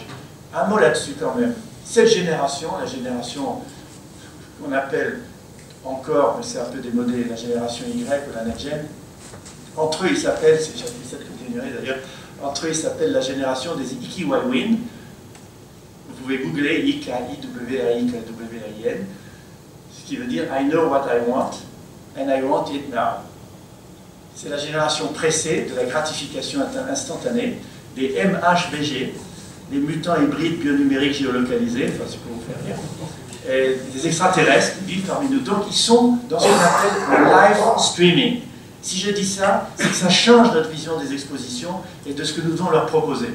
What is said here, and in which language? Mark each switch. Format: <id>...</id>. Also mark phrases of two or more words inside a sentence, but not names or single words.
<fr>Un mot là-dessus quand même. Cette génération, la génération qu'on appelle encore, mais c'est un peu démodé, la génération Y ou la</fr> <en>Next Gen,</en> <fr>entre eux ils s'appellent, c'est chapitre 7 que vous ignorez d'ailleurs, entre eux ils s'appellent la génération des Ikiwawin. Vous pouvez googler I-K-I-W-A-I-K-W-A-I-N, ce qui veut dire</fr> <en>I know what I want and I want it now.</en> <fr>C'est la génération pressée de la gratification instantanée, des MHBG, les mutants hybrides bionumériques géolocalisés, enfin c'est pour vous faire rire, et des extraterrestres qui vivent parmi nous. Donc ils sont dans ce qu'on appelle le</fr> <en>live streaming.</en> <fr>Si je dis ça, c'est que ça change notre vision des expositions et de ce que nous devons leur proposer.</fr>